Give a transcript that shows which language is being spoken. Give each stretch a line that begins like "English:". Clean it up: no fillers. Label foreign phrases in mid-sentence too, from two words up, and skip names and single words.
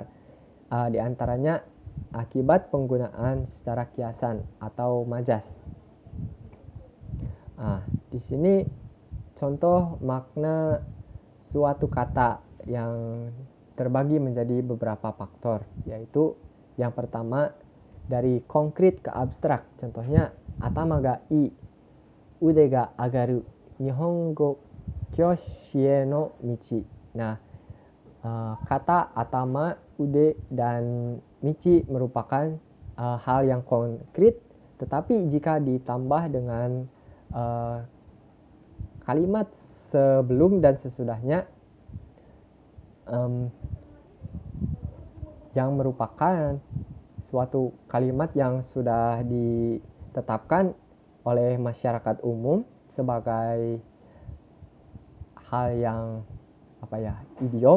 Indonesian: Di antaranya akibat penggunaan secara kiasan atau majas. Di sini contoh makna suatu kata yang terbagi menjadi beberapa faktor, yaitu yang pertama dari konkret ke abstrak.
Japanese: Contohnya 頭がいい、腕が上がる、日本語教師の道.
Indonesian: Nah, kata atama, ude, dan michi merupakan hal yang konkret, tetapi jika ditambah dengan kalimat sebelum dan sesudahnya, yang merupakan suatu kalimat yang sudah ditetapkan oleh masyarakat umum sebagai hal yang idiom.